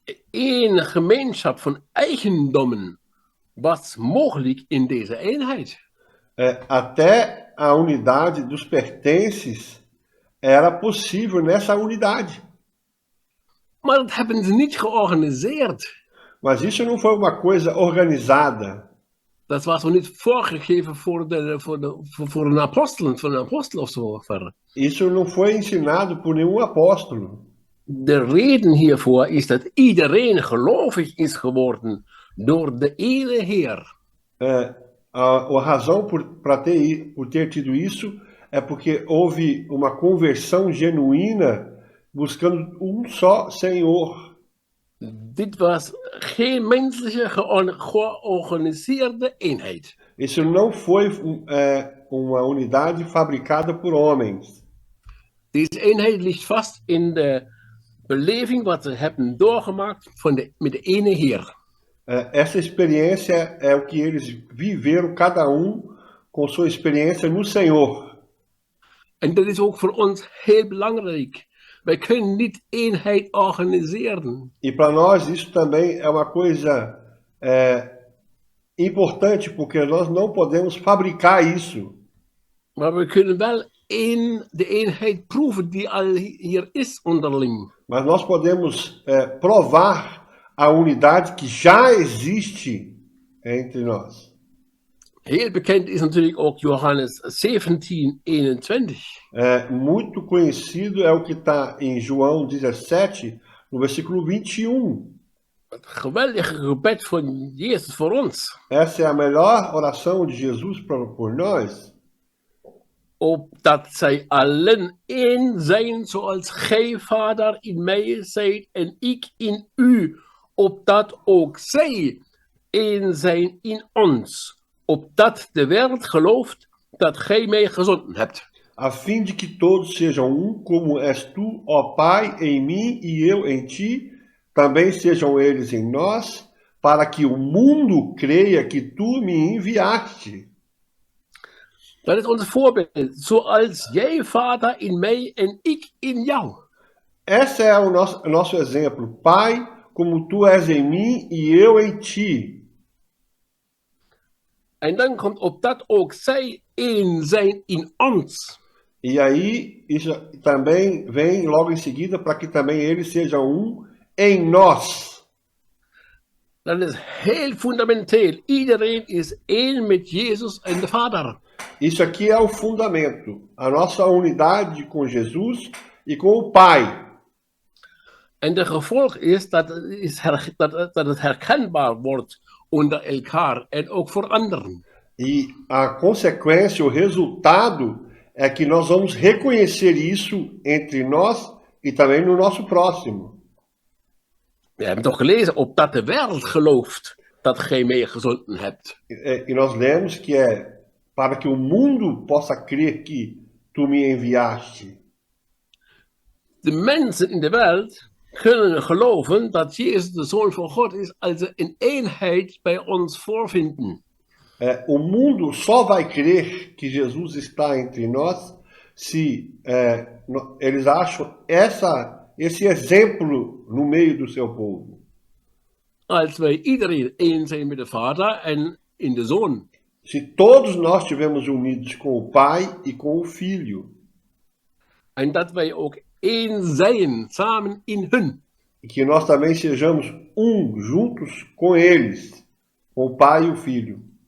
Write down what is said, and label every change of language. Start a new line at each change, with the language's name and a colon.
Dutch: Een gemeenschap van eigendommen was mogelijk in deze eenheid.
Portuguese: Até a unidade dos pertences era possível nessa unidade.
Dutch: Maar dat hebben ze niet georganiseerd.
Portuguese: Mas isso não foi uma coisa organizada.
Dutch: Dat was nog niet voorgegeven voor een apostel of zo verder.
Portuguese: Isso não foi ensinado por nenhum apóstolo.
Dutch: De reden hiervoor is dat iedereen gelovig is geworden door de ene Heer.
Portuguese: A razão por ter tido isso é porque houve uma conversão genuína buscando um só Senhor.
Dutch: Dit was geen menselijke georganiseerde eenheid.
Portuguese: Isso não foi uma unidade fabricada por homens.
Dutch: Deze eenheid ligt vast in de beleving wat we hebben doorgemaakt met de ene Heer.
Portuguese: Essa experiência é o que eles viveram, cada com sua experiência no Senhor.
Dutch: En dat is ook voor ons heel belangrijk. Wij kunnen niet eenheid organiseren.
Portuguese: E para nós isso também é uma coisa importante, porque nós não podemos fabricar isso.
Dutch: Maar we kunnen wel de eenheid proeven die al hier is onderling.
Portuguese: Mas nós podemos provar a unidade que já existe entre nós.
Dutch: Heel bekend is natuurlijk ook Johannes 17:21.
Portuguese: Muito conhecido é o que está em João 17, no versículo 21.
Dutch: Het geweldige gebed van Jezus voor ons.
Portuguese: Essa é a melhor oração de Jesus por nós.
Dutch: Opdat zij allen één zijn zoals gij, Vader, in mij zijt en ik in u. Opdat ook zij één zijn in ons. Opdat de wereld gelooft dat gij mij gezonden hebt.
Portuguese: A fim de que todos sejam como és tu, ó Pai, em mim e eu em ti, também sejam eles em nós, para que o mundo creia que tu me enviaste.
Dutch: Dat is ons voorbeeld. Zoals jij, Vader, in mij en ik in jou.
Portuguese: Esse é o nosso exemplo. Pai, como tu és em mim e eu em ti.
Dutch: En dan komt opdat ook zij één zijn in ons.
Portuguese: E aí, isso também vem logo em seguida, para que também eles sejam em nós.
Dutch: Dat is heel fundamenteel. Iedereen is één met Jezus en de Vader.
Portuguese: Isso aqui é o fundamento. A nossa unidade com Jesus e com o Pai.
Dutch: En de gevolg is dat het herkenbaar wordt onder elkaar en ook voor anderen.
Portuguese: E a consequência, o resultado, é que nós vamos reconhecer isso entre nós e também no nosso próximo.
Dutch: We hebben toch gelezen, opdat de wereld gelooft dat gij mij gezonden hebt.
Portuguese: E nós lemos que é para que o mundo possa crer que tu me enviaste.
Dutch: De mensen in de wereld kunnen geloven dat Jezus de Zoon van God is als ze een eenheid bij ons voorvinden.
Portuguese: O mundo só vai crer que Jesus está entre nós se eles acham esse exemplo no meio do seu povo.
Dutch: Als wij iedereen één zijn met de Vader en in de Zoon.
Portuguese: Se todos nós estivermos unidos com o Pai e com o Filho.
Dutch: En dat wij ook één zijn samen in hun.
Portuguese: e que nós também sejamos um juntos com eles, com o Pai e o Filho.